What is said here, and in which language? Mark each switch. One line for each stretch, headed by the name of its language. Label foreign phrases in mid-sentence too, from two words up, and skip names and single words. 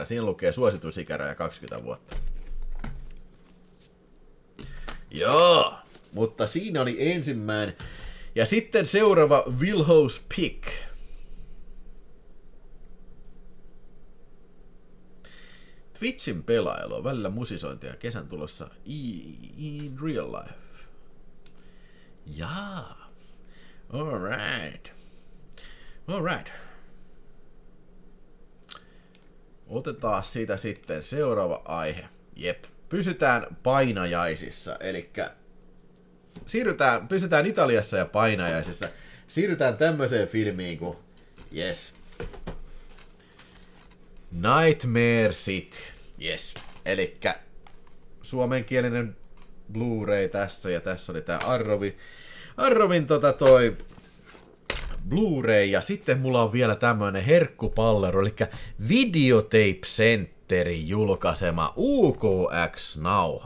Finnish: Siinä lukee suosituisikäraja 20 vuotta. Joo, mutta siinä oli ensimmäinen. Ja sitten seuraava Wilho's Pick. Twitchin pelailu on välillä musisointia kesän tulossa
English: in real life.
Finnish: Jaa. Alright. Otetaan siitä sitten seuraava aihe. Jep. Pysytään painajaisissa. Elikkä pysytään Italiassa ja painajaisissa. Siirrytään tämmöiseen filmiin kuin yes. Nightmare City. Yes. Elikkä suomenkielinen Blu-ray tässä ja tässä oli tää Arrovin toi Blu-ray ja sitten mulla on vielä tämmönen herkkupallero, eli Videotape Centerin julkaisema UKX-nauha.